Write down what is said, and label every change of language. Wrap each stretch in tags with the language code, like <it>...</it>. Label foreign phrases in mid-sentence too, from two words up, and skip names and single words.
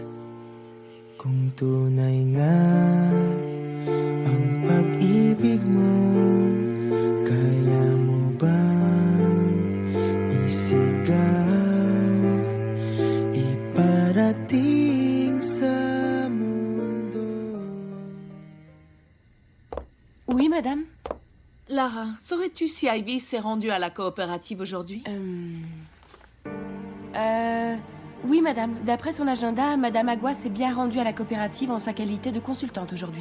<tl>Kung tunay nga ang pag-ibig mo, kaya mo bang isigaw, iparating sa mundo?</tl> <fr>Oui, madame. Lara, saurais-tu si Ivy s'est rendue à la coopérative aujourd'hui? Oui, madame. D'après son agenda, madame Agua s'est bien rendue à la coopérative en sa qualité de consultante aujourd'hui.</fr>